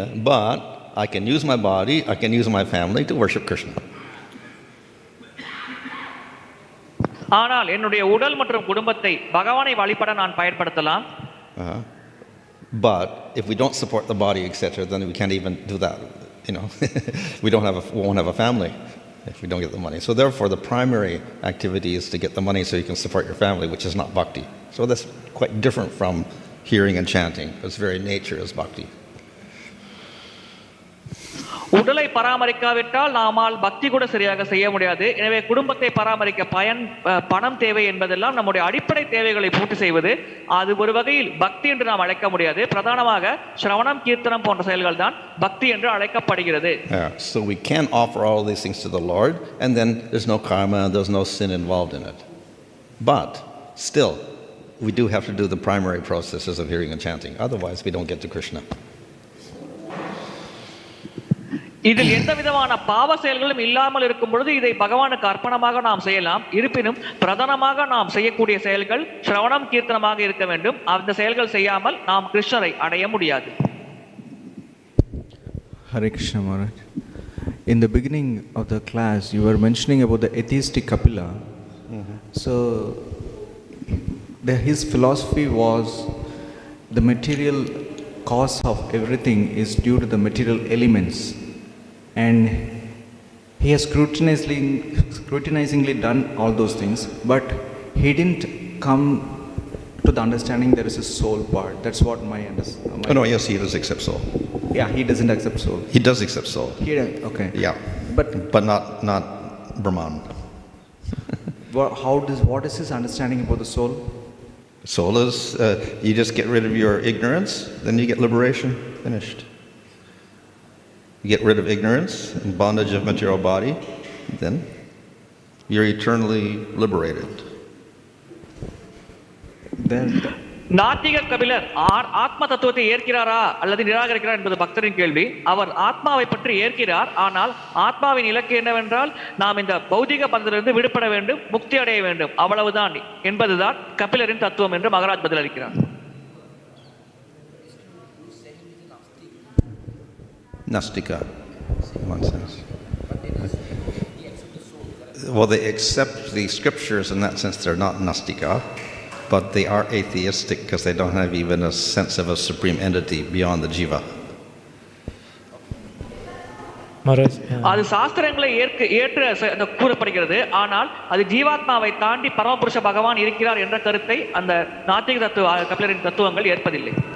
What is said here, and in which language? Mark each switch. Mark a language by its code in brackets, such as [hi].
[en] But I can use my body, I can use my family to worship Krishna. [ta] ஆனால் என்னுடைய உடல் மற்றும் குடும்பத்தை பகவானை வழிபட நான் பயன்படுத்தலாம். [en] But if we don't support the body, etc., then we can't even do that. We won't have a family if we don't get the money. So therefore, the primary activity is to get the money so you can support your family, which is not bhakti. So that's quite different from hearing and chanting. Its very nature is bhakti. [ta] உடலை பராமரிக்காவிட்டால் நாமால் பக்தி கூட சரியாக செய்ய முடியாது. எனவே குடும்பத்தை பராமரிக்க பணம் தேவை என்பதெல்லாம் நம்முடைய அடிப்படை தேவைகளை பூர்த்தி செய்வது. அது ஒரு வகையில் பக்தி என்று நாம் அழைக்க முடியாது. பிரதானமாக ஸ்ரவணம், கீர்த்தனம் போன்ற செயல்கள் தான் பக்தி என்று அழைக்கப்படுகிறது. [en] So we can offer all these things to the Lord, and then there's no karma, there's no sin involved in it. But still, we do have to do the primary processes of hearing and chanting. Otherwise, we don't get to Krishna. [ta] இதில் எந்த விதமான பாவ செயல்களும் இல்லாமல் இருக்கும் பொழுது இதை பகவானுக்கு அர்ப்பணமாக நாம் செய்யலாம். இருப்பினும் பிரதானமாக நாம் செய்யக்கூடிய செயல்கள் ஸ்ரவணம் கீர்த்தனமாக இருக்க வேண்டும். அந்த செயல்கள் செய்யாமல் நாம் கிருஷ்ணரை அடைய முடியாது. [en] Hare Krishna Maharaj. In the beginning of the class, you were mentioning about the atheistic Kapila. So, his philosophy was the material cause of everything is due to the material elements. And he has scrutinizingly done all those things, but he didn't come to the understanding there is a soul part. That's what my understanding. Oh, no, yes, he does accept soul. Yeah, he doesn't accept soul. He does accept soul. Okay. Yeah, but not Brahman. What is his understanding about the soul? Soul is, you just get rid of your ignorance, then you get liberation. Finished. You get rid of ignorance and bondage of material body, then you're eternally liberated. Then [ta] நாத்திக கபிலர் ஆத்ம தத்துவத்தை ஏற்கிறாரா அல்லது நிராகரிக்கிறார் என்பது பக்தரின் கேள்வி. அவர் ஆத்மாவை பற்றி ஏற்கிறார். ஆனால் ஆத்மாவின் இலக்கு என்னவென்றால் நாம் இந்த பௌதிக பந்தத்திலிருந்து விடுபட வேண்டும், முக்தி அடைய வேண்டும், அவ்வளவுதான் என்பதுதான் கபிலரின் தத்துவம் என்று Maharaj பதிலளிக்கிறார். [en] Nastika, in one sense. Well, they accept the scriptures in that sense. They're not Nastika, but they are atheistic because they don't have even a sense of a supreme entity beyond the jiva. [ta] அது சாஸ்திரங்களை ஏற்று கூறப்படுகிறது. ஆனால் அது ஜீவாத்மாவை தாண்டி பரமபுருஷ பகவான் இருக்கிறார் என்ற கருத்தை அந்த நாத்திக தத்துவ கபிலரின் தத்துவங்கள் ஏற்பதில்லை.